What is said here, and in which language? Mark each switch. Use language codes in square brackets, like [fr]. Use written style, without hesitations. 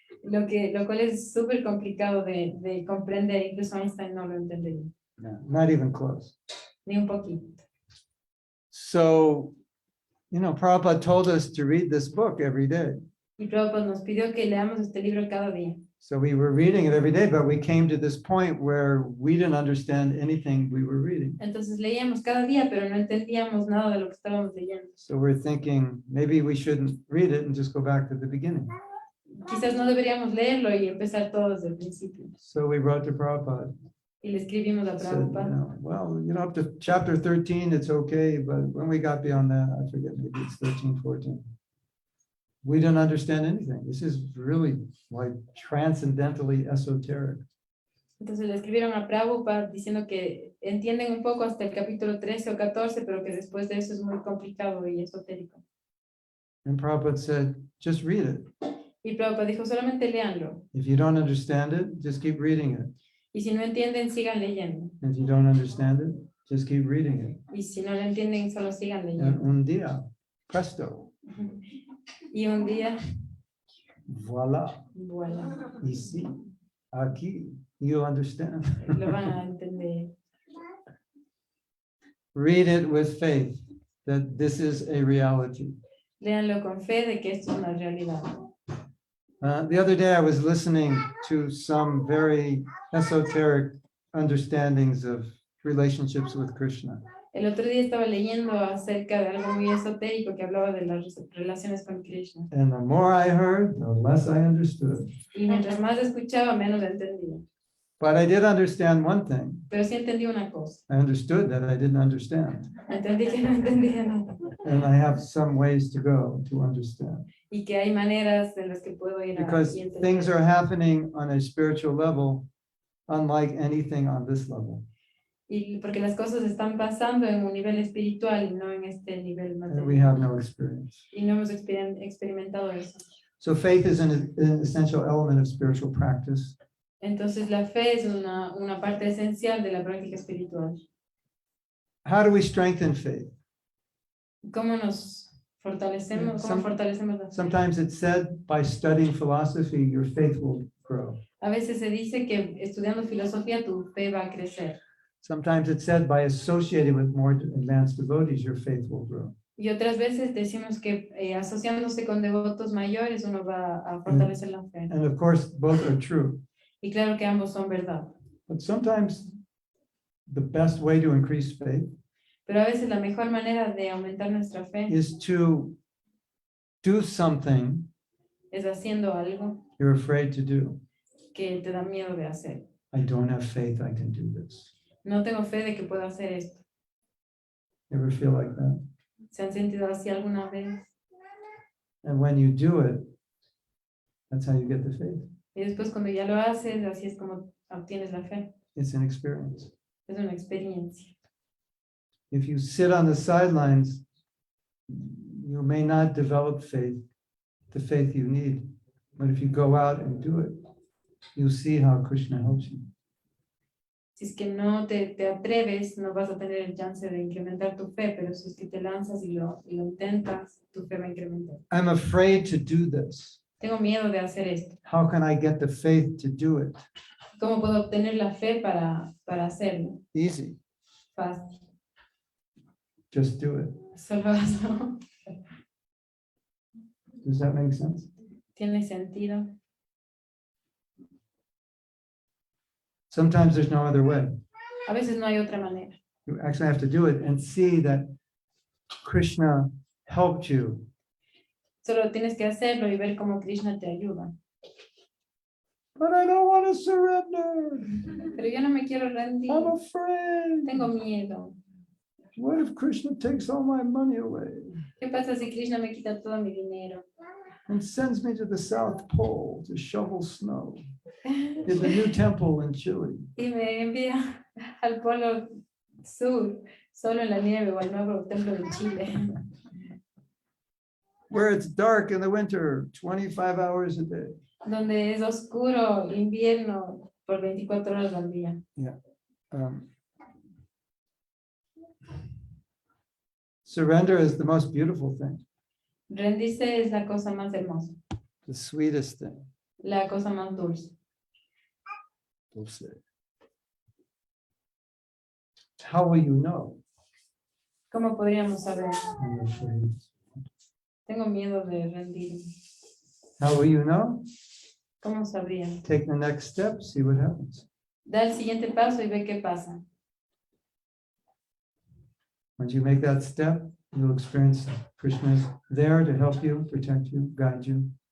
[es] Lo cual es súper complicado de comprender, incluso Einstein no lo entendería, [en] No, not even close. [es] ni un poquito. [en] So You know, Prabhupada told us to read this book every day. [es] Y Prabhupada nos pidió que leamos este libro cada día. [en] So we were reading it every day, but we came to this point where we didn't understand anything we were reading. [es] Entonces leíamos cada día, pero no entendíamos nada de lo que estábamos leyendo. [en] So we're thinking maybe we shouldn't read it and just go back to the beginning. [es] Quizás no deberíamos leerlo y empezar todo desde el principio. [en] So we wrote to Prabhupada. [es] Y le escribimos a [en] Said, you [es] Prabhupada. [en] know, well, you know, up to chapter 13, it's okay, but when we got beyond that, I forget, maybe it's 13, 14. We don't understand anything. This is really like transcendentally esoteric. [es] Entonces le escribieron a Prabhupada diciendo que entienden un poco hasta el capítulo 13 o 14, pero que después de eso es muy complicado y esotérico. [en] And Prabhupada said, just read it. [es] Y Prabhupada dijo, solamente léanlo. [en] If you don't understand it, just keep reading it. [es] Y si no entienden, sigan leyendo. [en] If you don't understand it, just keep reading it. [es] Y si no lo entienden, solo sigan [en] And [es] leyendo. un día, presto, Y un día, [fr] voila, voilà, ici, [es] aquí, [en] you understand. [es] lo van a entender. [en] Read it with faith that this is a reality. [es] Léanlo con fe de que esto es una realidad. [en] The other day, I was listening to some very esoteric understandings of relationships with Krishna. [es] El otro día estaba leyendo acerca de algo muy esotérico que hablaba de las relaciones con Krishna. [en] And the more I heard, the less I understood. [es] Y mientras más escuchaba, menos entendía. [en] But I did understand one thing. [es] Pero sí entendí una cosa. [en] I understood that I didn't understand. [es] Entendí que no entendía nada. [en] And I have some ways to go to understand. [es] Y que hay maneras en las que puedo ir a [en] Because [es] y entender. [en] things are happening on a spiritual level, unlike anything on this level. [es] Y porque las cosas están pasando en un nivel espiritual y no en este nivel [en] And we have [es] material. [en] no experience. [es] Y no hemos experimentado eso. [en] So faith is an essential element of spiritual practice. [es] Entonces la fe es una parte esencial de la práctica espiritual. [en] How do we strengthen faith? [es] ¿Cómo nos fortalecemos? ¿Cómo fortalecemos la fe? [en] Sometimes it's said by studying philosophy, your faith will grow. [es] A veces se dice que estudiando filosofía tu fe va a crecer. [en] Sometimes it's said by associating with more advanced devotees, your faith will grow. [es] Y otras veces decimos que asociándose con devotos mayores uno va a fortalecer la fe. [en] And of course, both are true. [es] Y claro que ambos son verdad. [en] But sometimes the best way to increase faith [es] Pero a veces la mejor manera de aumentar nuestra fe [en] is to do something [es] es haciendo algo [en] you're afraid to do. [es] que te da miedo de hacer. [en] I don't have faith I can do this. [es] No tengo fe de que pueda hacer esto. [en] You ever feel like that? [es] ¿Se han sentido así alguna vez? [en] And when you do it, that's how you get the faith. [es] Y después cuando ya lo haces, así es como obtienes la fe. [en] It's an experience. [es] Es una experiencia. [en] If you sit on the sidelines, you may not develop faith, the faith you need. But if you go out and do it, you'll see how Krishna helps you. [es] Si es que no te atreves, no vas a tener el chance de incrementar tu fe, pero si es que te lanzas y lo intentas, tu fe va a incrementar. [en] I'm afraid to do this. [es] Tengo miedo de hacer esto. [en] How can I get the faith to do it? [es] ¿Cómo puedo obtener la fe para hacerlo? [en] Easy. [es] Fácil. [en] Just do it. [es] Solo hazlo. [en] Does that make sense? [es] ¿Tiene sentido? [en] Sometimes there's no other way. [es] A veces no hay otra manera. [en] You actually have to do it and see that Krishna helped you. [es] Solo tienes que hacerlo y ver cómo Krishna te ayuda. [en] But I don't want to surrender. [es] Pero yo no me quiero rendir. [en] I'm afraid. [es] Tengo miedo. [en] What if Krishna takes all my money away [es] ¿Qué pasa si Krishna me quita todo mi dinero? [en] and sends me to the South Pole to shovel snow in the new temple in Chile? [es] Y me envía al polo sur, solo en la nieve o al nuevo templo de Chile, [en] Where it's dark in the winter, 25 hours a day. [es] donde es oscuro invierno por 24 horas al día. [en] Surrender is the most beautiful thing, [es] Rendirse es la cosa más hermosa, [en] the sweetest thing. [es] la cosa más dulce. Dulce. [en] How will you know [es] ¿Cómo podríamos saber? [en] when you're afraid? [es] Tengo miedo de rendirme. [en] How will you know? [es] ¿Cómo sabría? [en] Take the next step, see what happens. [es] Da el siguiente paso y ve qué pasa. [en] Once you make that step, you'll experience Krishna is there to help you, protect you, guide you.